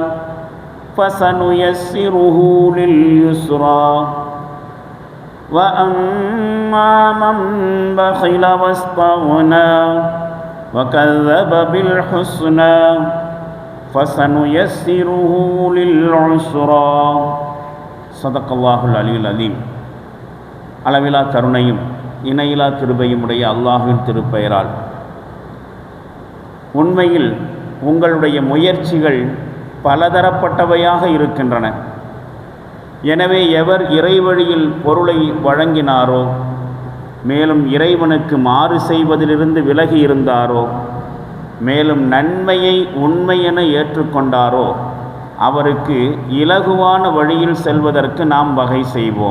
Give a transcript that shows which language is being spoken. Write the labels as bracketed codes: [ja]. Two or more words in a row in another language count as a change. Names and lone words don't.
[ar] فسنيسره لليسرى وأما من بخل واستغنى وكذب بالحسنى فسنيسره للعسرى صدق الله العلي العظيم. [ta] அளவிலா கருணையும் இணையிலா கிருபையும் உடைய அல்லாஹ்வின் திருப்பெயரால், உண்மையில் உங்களுடைய முயற்சிகள் பலதரப்பட்டவையாக இருக்கின்றன. எனவே எவர் இறைவழியில் பொருளை வழங்கினாரோ, மேலும் இறைவனுக்கு மாறு செய்வதிலிருந்து விலகி இருந்தாரோ, மேலும் நன்மையை உண்மையென ஏற்றுக்கொண்டாரோ, அவருக்கு இலகுவான வழியில் செல்வதற்கு நாம் வகை செய்வோம்.